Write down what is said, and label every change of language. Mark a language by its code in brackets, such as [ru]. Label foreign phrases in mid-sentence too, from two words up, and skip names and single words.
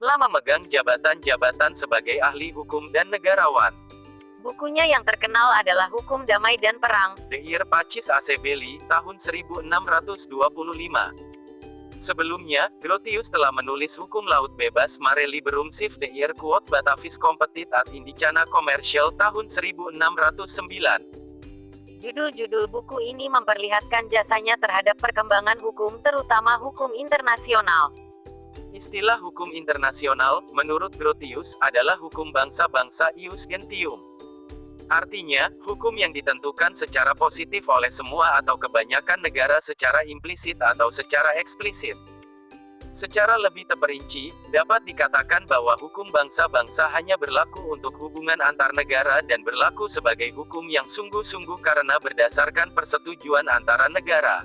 [id] memegang jabatan-jabatan sebagai ahli hukum dan negarawan. Bukunya yang terkenal adalah Hukum Damai dan Perang, De Ir Pacis Acebelli, tahun 1625. Sebelumnya, Grotius telah menulis Hukum Laut Bebas Mare Liberum Sive de Ir Quod Batavis Competit ad Indicana Commercial tahun 1609. Judul-judul buku ini memperlihatkan jasanya terhadap perkembangan hukum, terutama hukum internasional. Istilah hukum internasional, menurut Grotius, adalah hukum bangsa-bangsa [la] ius gentium. [id] Artinya, hukum yang ditentukan secara positif oleh semua atau kebanyakan negara secara implisit atau secara eksplisit. Secara lebih terperinci, dapat dikatakan bahwa hukum bangsa-bangsa hanya berlaku untuk hubungan antar negara dan berlaku sebagai hukum yang sungguh-sungguh karena berdasarkan persetujuan antara negara.